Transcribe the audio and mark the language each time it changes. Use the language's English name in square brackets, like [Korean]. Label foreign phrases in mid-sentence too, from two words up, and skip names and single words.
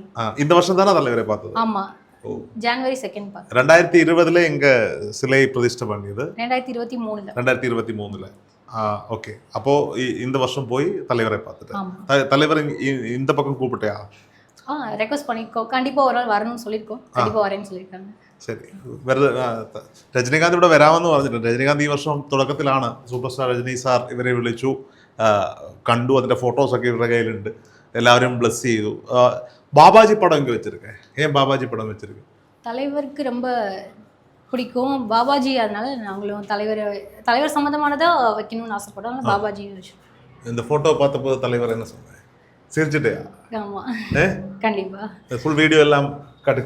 [Tamil] இந்த வருஷம் தானே தலைவரை பார்த்தது? ஆமாம், ஜனவரி 2 பார்த்தோம். 2020 எங்க சிலை பிரதிஷ்டை பண்ணியது? 2023. ஓகே. அப்போ இந்த வருஷம் போய் தலைவரை பார்த்துட்டு தலைவர் இந்த பக்கம் கூப்பிட்டியா? ரெக்வஸ்ட் பண்ணியிருக்கோம். கண்டிப்பாக ஒரு நாள் வரணும்னு சொல்லியிருக்கோம். கண்டிப்பாக வரேன்னு சொல்லியிருக்காங்க. [Malayalam] ശരി, വെറുതെ രജനീകാന്ത് ഇവിടെ വരാമെന്ന് പറഞ്ഞിട്ടുണ്ട്. രജനീകാന്ത് ഈ വർഷം തുടക്കത്തിലാണ് [English] super star [Malayalam] രജനി സാർ ഇവരെ വിളിച്ചു, കണ്ടു. അതിൻ്റെ ഫോട്ടോസൊക്കെ ഇവരുടെ കയ്യിലുണ്ട്. എല്ലാവരും ബ്ലെസ് ചെയ്തു. [Tamil] பாபாஜி படம் இங்கே வச்சுருக்கேன். ஏன் பாபாஜி படம் வச்சுருக்கு? தலைவருக்கு ரொம்ப பிடிக்கும் பாபாஜி. அதனால நாங்களும் தலைவர் சம்மந்தமானதாக வைக்கணும்னு ஆசைப்பட்டோம். பாபாஜி வச்சுருக்கோம். இந்த ஃபோட்டோ பார்த்தபோது தலைவர் என்ன சொன்னேன்? சிரிச்சுட்டேயா? ஆமாம், கண்டிப்பாக. [English] full video [Tamil] எல்லாம் காட்டி கொடுத்து